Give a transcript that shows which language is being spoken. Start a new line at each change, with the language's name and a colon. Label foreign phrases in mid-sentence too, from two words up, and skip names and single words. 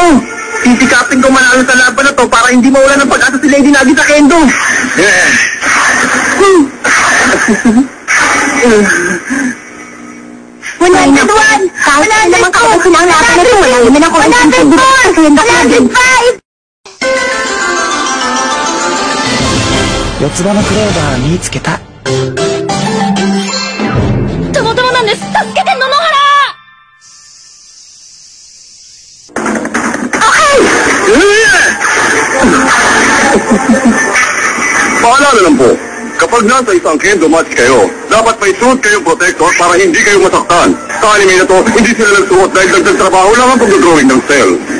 Filipino: Sisikapin ko manalo sa laban na to para hindi mawala ng pag-asa si Lady Nagi sa kendo. Wala na doon! Kahit na naman kapag silang laban na ito, wala naman ako ang sasagot sa kendo ka natin.
Japanese: 四つ葉のクローバー見つけた。たまたまなんです。助けて、野々原。
Filipino: Paalala lang po, kapag nasa isang kendo match kayo, dapat may suot kayong protector para hindi kayo masaktan. Sa anime na to, hindi sila nagsuot dahil nagtatrabaho lang ang pag-drawing ng cell.